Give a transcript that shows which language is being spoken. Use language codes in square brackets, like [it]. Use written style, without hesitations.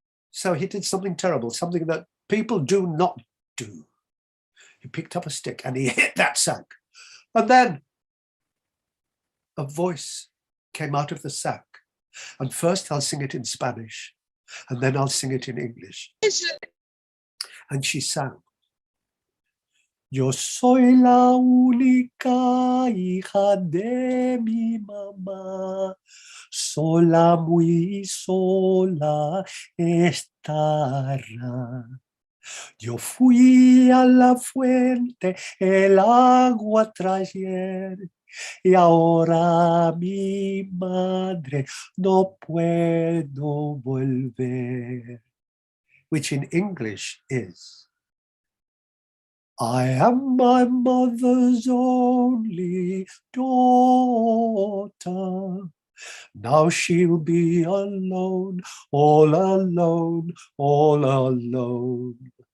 [en] So he did something terrible, something that people do not do. He picked up a stick and he hit that sack. And then a voice came out of the sack. And first I'll sing it in Spanish, and then I'll sing it in English. And she sang. [es] Yo soy la única hija de mi mamá, sola, muy sola estará. Yo fui a la fuente, el agua traer, y ahora mi madre no puedo volver. [en] Which in English is, I am my mother's only daughter. Now she'll be alone, all alone, all alone.